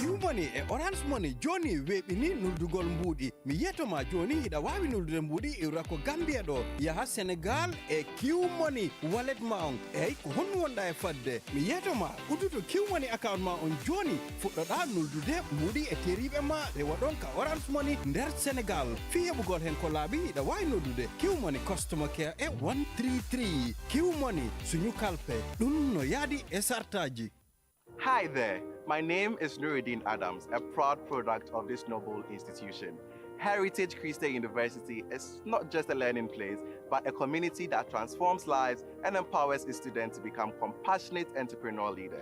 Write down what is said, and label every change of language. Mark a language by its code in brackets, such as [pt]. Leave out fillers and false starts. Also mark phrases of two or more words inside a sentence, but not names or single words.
[ff] Money e Orange Money Johnny weɓini nuldugol mbuɗi mi yetoma joni ida wawi nuldude mbuɗi iwrako Gambia ɗo yaha Senegal e Q Money wallet ma on eyyi ko honno wonɗa e fadde mi yetoma udduto Q Money account ma on joni fuɗɗoɗa nuldude mbuɗi e teriɓe ma rewa ɗon ka Orange Money nder Senegal fi heɓugol hen ko laaɓi ida wawi noddude Q Money [en] customer care [ff] e 133 Q Money suñu kalpe ɗum no yaadi e sartaji. [en] Hi there, my name is Nuruddin Adams, a proud product of this noble institution. Heritage Christian University is not just a learning place, but a community that transforms lives and empowers its students to become compassionate entrepreneurial leaders.